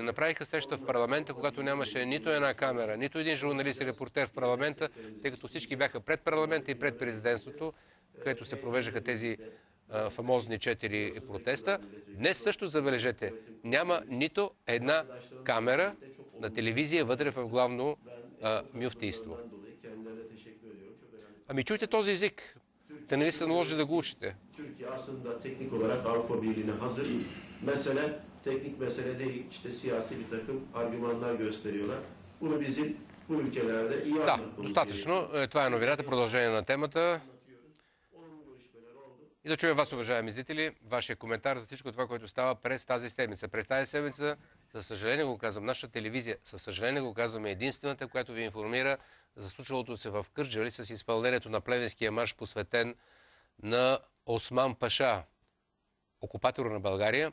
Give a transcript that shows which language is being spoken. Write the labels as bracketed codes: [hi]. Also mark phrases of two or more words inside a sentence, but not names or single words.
[bg] Направиха среща в парламента, когато нямаше нито една камера, нито един журналист и репортер в парламента, тъй като всички бяха пред парламента и пред президентството, където се провеждаха тези фамозни 4 протеста. Днес също, забележете, няма нито една камера на телевизия вътре в главно мюфтийство. Ами чуйте този език. Да не ви се наложи да го учите. [tr] Türkiye aslında teknik olarak Avrupa Birliği'ne hazır. Mesele teknik mesele değil, işte siyasi bir takım argümanlar gösteriyorlar. Bunu bizim bu ülkelerde iyi anlatmamız gerekiyor. [bg] Достатъчно. Това е новината, продължение на темата. И да чуем вас, уважаеми зрители, вашия коментар за всичко това, което става през тази седмица. През тази седмица, за съжаление го казвам, нашата телевизия, със съжаление го казваме, единствената, която ви информира за случилото се в Кърджали с изпълнението на плевенския марш, посветен на Осман Паша, окупатор на България.